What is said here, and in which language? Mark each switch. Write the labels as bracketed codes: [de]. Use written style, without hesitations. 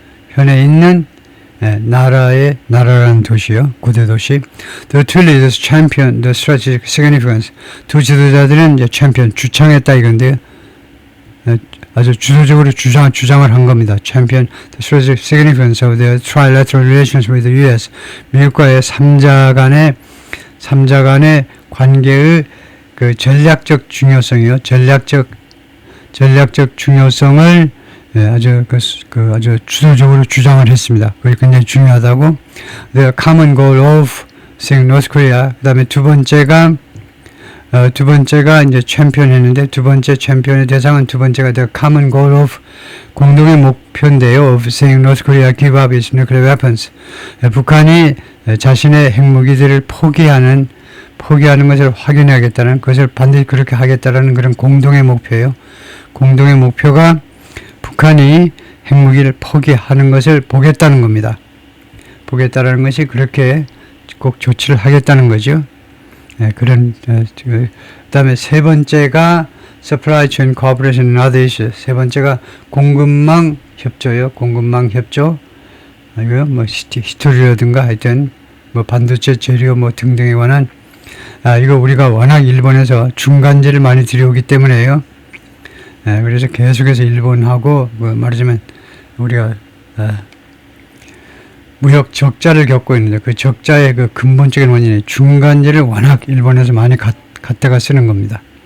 [ko] 현에 있는 나라라는 도시요. 고대 도시. [en] The two leaders champion the strategic significance. [ko] 두 지도자들은 이제 주창했다 이건데요. 아주 주도적으로 주장을 한 겁니다. [en] Champion the strategic significance of the trilateral relations with the U.S. [ko] 미국과의 3자 간의 관계의 그 전략적 중요성이요. 전략적 중요성을 아주 아주 주도적으로 주장을 했습니다. 그게 굉장히 중요하다고. [en] The common goal of seeing North Korea. [ko] 그다음에 두 번째가 이제 챔피언했는데, 두 번째 챔피언의 대상은 두 번째가 [en] the common goal of, [ko] 공동의 목표인데요. [en] of seeing North Korea give up its nuclear weapons. [ko] 북한이 자신의 핵무기들을 포기하는 것을 확인하겠다는, 그것을 반드시 그렇게 하겠다라는 그런 공동의 목표예요. 공동의 목표가 북한이 핵무기를 포기하는 것을 보겠다는 겁니다. 보겠다라는 것이 그렇게 꼭 조치를 하겠다는 거죠. 그런 그다음에 세 번째가 [en] Supply Chain Cooperation and Other Issues. [ko] 세 번째가 공급망 협조요. 공급망 협조. 이거 뭐 히스토리라든가 하여튼 뭐 반도체 재료 뭐 등등에 관한 이거 우리가 워낙 일본에서 중간재를 많이 들여오기 때문에요. 그래서 계속해서 일본하고 뭐 말하자면 우리가 무역 적자를 겪고 있는데 그 적자의 그 근본적인 원인이 중간재를 워낙 일본에서 많이 갖다가 쓰는 겁니다.